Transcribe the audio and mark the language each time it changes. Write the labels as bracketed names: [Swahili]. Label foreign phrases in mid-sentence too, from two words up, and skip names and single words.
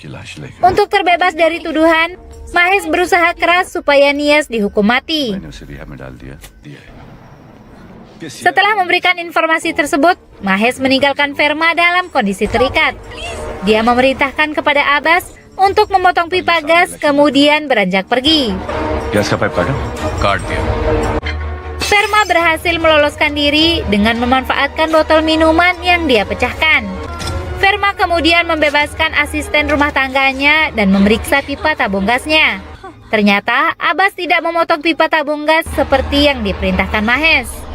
[Indonesian] Untuk terbebas dari tuduhan, Mahesh berusaha keras supaya Nias dihukum mati. Setelah memberikan informasi tersebut, Mahes meninggalkan Verma dalam kondisi terikat. Dia memerintahkan kepada Abbas untuk memotong pipa gas, kemudian beranjak pergi. [Hindi] गैस का पाइप काटा काट दिया। [Indonesian] Verma berhasil meloloskan diri dengan memanfaatkan botol minuman yang dia pecahkan. Verma kemudian membebaskan asisten rumah tangganya dan memeriksa pipa tabung gasnya. Ternyata Abbas tidak memotong pipa tabung gas seperti yang diperintahkan Mahes.